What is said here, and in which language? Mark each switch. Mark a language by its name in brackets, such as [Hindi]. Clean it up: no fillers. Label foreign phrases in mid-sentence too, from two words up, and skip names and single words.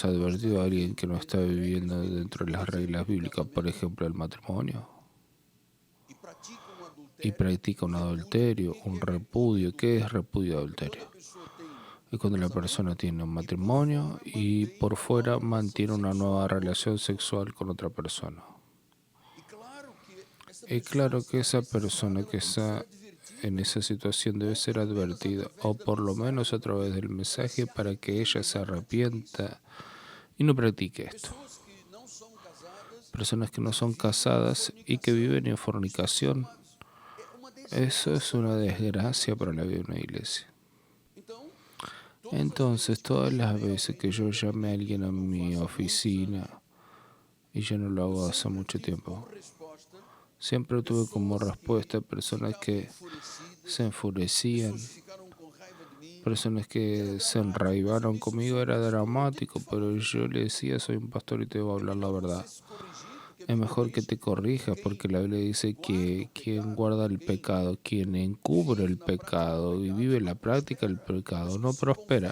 [Portuguese] não está [Spanish] advertido a alguien [Portuguese] vivendo [Spanish] que no [Portuguese] dentro está das [Spanish] viviendo [Portuguese] regras [Spanish] dentro de [Portuguese] bíblicas, [Spanish] las [Portuguese] por [Spanish] reglas [Portuguese] exemplo, do [Spanish] bíblicas, por [Portuguese] casamento, [Spanish] ejemplo, el matrimonio, [Portuguese] e pratica um [Spanish] y [Portuguese] adultério, [Spanish] practica un [Portuguese] repúdio. [Spanish] adulterio, [Portuguese] O que [Spanish] un [Portuguese] é repúdio? [Spanish] repudio. ¿Qué es repudio de [Portuguese] É quando [Spanish] adulterio? [Portuguese] a pessoa tem [Spanish] Es cuando la [Portuguese] casamento [Spanish] persona tiene un [Portuguese] e por [Spanish] matrimonio [Portuguese] fora [Spanish] y [Portuguese] mantém [Spanish] por [Portuguese] uma [Spanish] fuera [Portuguese] nova relação [Spanish] mantiene una nueva [Portuguese] sexual com outra [Spanish] relación [Portuguese] pessoa. [Spanish] sexual con otra persona. [Portuguese] E claro que essa [Spanish] Es [Portuguese] pessoa [Spanish] claro que [Portuguese] está [Spanish] esa [Portuguese] precisada, [Spanish] persona [Portuguese] ela [Spanish] que [Portuguese] tem que ser [Spanish] está en advertida, esa situación debe [Portuguese] ou [Spanish] ser [Portuguese] pelo menos [Spanish] advertida, o [Portuguese] através da [Spanish] por lo menos a [Portuguese] mensagem da [Spanish] través del [Portuguese] Bíblia, ela se [Spanish] mensaje para que [Portuguese] arrependa [Spanish] ella [Portuguese] e [Spanish] se [Portuguese] não pratique isso. [Spanish] arrepienta y no practique esto. [Portuguese] Pessoas que não são casadas [Spanish] Personas que no [Portuguese] e que [Spanish] son [Portuguese] vivem em [Spanish] casadas y que viven en [Portuguese] fornicação. Isto, meus [Spanish] fornicación, [Portuguese] amados, é uma [Spanish] eso es [Portuguese] desgraça [Spanish] una [Portuguese] para a vida de uma [Spanish] desgracia [Portuguese] igreja. [Spanish] para la vida de una iglesia. [Portuguese] Então, [Spanish] Entonces, todas las veces [Portuguese] alguém [Spanish] que no yo [Portuguese] meu [Spanish] llame a [Portuguese] gabinete, [Spanish] alguien [Portuguese] já [Spanish] a [Portuguese] não [Spanish] mi [Portuguese] faço há muitos anos, [Spanish] oficina, y yo no lo [Portuguese] eu [Spanish] hago hace [Portuguese] sempre [Spanish] mucho [Portuguese] tive como [Spanish] tiempo, [Portuguese] resposta [Spanish] siempre tuve como [Portuguese] pessoas [Spanish] respuesta [Portuguese] que [Spanish] personas [Portuguese] ficavam [Spanish] que se [Portuguese] enfurecidas, [Spanish] enfurecían, [Portuguese] pessoas que ficaram com raiva de mim, [Spanish] Personas que se enraivaron conmigo, era dramático, pero yo le decía, soy un pastor y te debo hablar la verdad. Es mejor que te corrijas, porque la Biblia dice que quien guarda el pecado, quien encubre el pecado y vive la práctica del pecado, no prospera.